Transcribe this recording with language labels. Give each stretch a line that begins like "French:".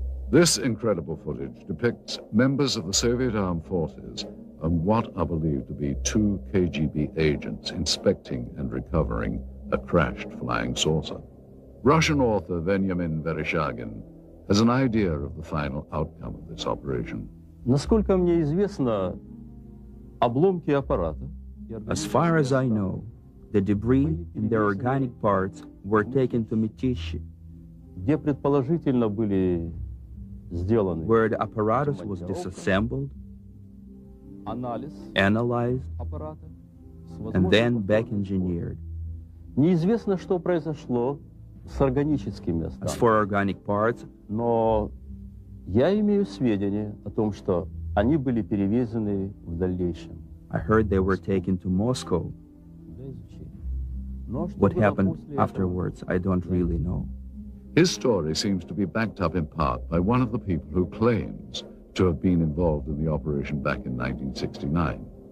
English: This incredible footage depicts members of the Soviet armed forces and what are believed to be two KGB agents inspecting and recovering a crashed flying saucer. Russian author Veniamin Vereshchagin has an idea of the final outcome of this operation.
Russian: Насколько мне известно, обломки аппарата.
English: As far as I know, the debris and their organic parts were taken to Mytishi,
Russian: где предположительно были сделаны,
English: where the apparatus was disassembled, analyzed, and then back engineered.
Russian: Неизвестно, что произошло с органическими останками.
English: As for organic parts,
Russian: но я имею сведения о том, что они были перевезены в дальнейшем.
English: I heard they were taken to Moscow. What happened afterwards, I don't really know. His story seems to be backed up in part by one of the people who claims to have been involved in the operation back in 1969.